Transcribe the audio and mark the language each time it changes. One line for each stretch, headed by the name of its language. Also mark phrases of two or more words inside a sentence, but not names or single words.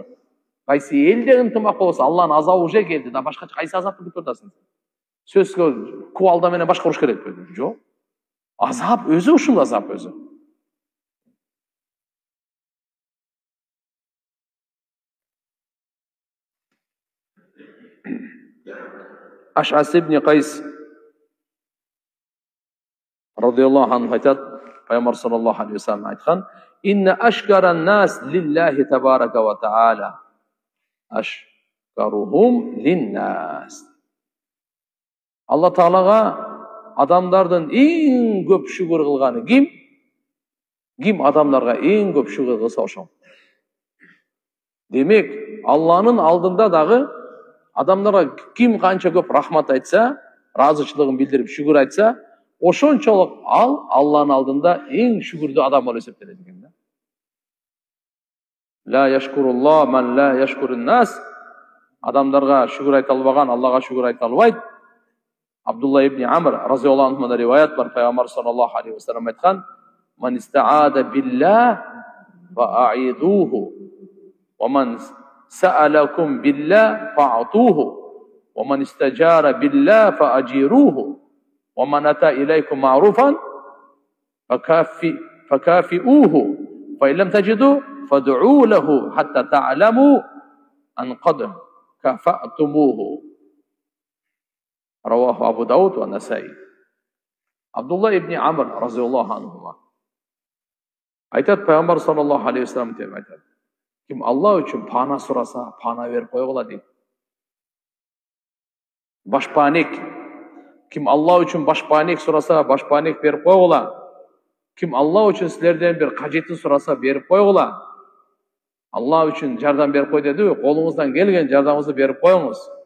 Kyrgyz: Кайсы элде ынтымак болсо, Алланын азабы уже келди. Да башка кайсы азапты күтүп атасың? Сөзгө кубалда менен башкаруш керекпи? Жок. Азап өзү ушул азап өзү. Аш'ас ибн Кайс
Arabic: رضي الله عنه
Kyrgyz: айтат, Пайгамбар
Arabic: صلى الله عليه وسلم
Kyrgyz: айткан:
Arabic: "إن أشكر الناس لله تبارك وتعالى، أشكرهم للناس."
Kyrgyz: Алла Таалага адамдардын эң көп шүгүр кылганы ким? Ким адамдарга эң көп шүгүр кылса ошол. Демек, Алланын алдында дагы адамдарга ким канча көп рахмат айтса, разычылыгын билдирип шүгүр айтса, ошончолук ал Алланын алдында эң шүгүрдүү адам болуп эсептелет экен да.
Arabic: لا يشكر الله من لا يشكر الناس.
Kyrgyz: Адамдарга шүгүр айта албаган Аллага шүгүр айта албайт. Абдулла ибн Амр разияллаху анху риваят бар, Пайгамбар саллаллаху алейхи ва саллям айткан:
Arabic: "من استعاذ بالله فأعيذوه، ومن سألكم بالله فأعطوه، ومن استجار بالله فأجيروه، ومن أتى إليكم معروفا فكافئوه, فإن لم تجدوا فادعوا له حتى تعلموا أن قد كافأتموه." رواه أبو داود والنسائي.
Kyrgyz: Абдулла ибн Амр
Arabic: رضي الله عنه
Kyrgyz: айтат, Пайгамбар
Arabic: صلى الله عليه وسلم
Kyrgyz: деп айтат: "Ким Алла үчүн пана сураса, пана берип койгула" дейт. Башпаник. Ким Алла үчүн башпаник сураса, башпаник берип койгула. Ким Алла үчүн силерден бир кажетін сураса, берип койгула. Алла үчүн жардам берип кой деди, колуңуздан келген жардамыңызды берип коюңуз.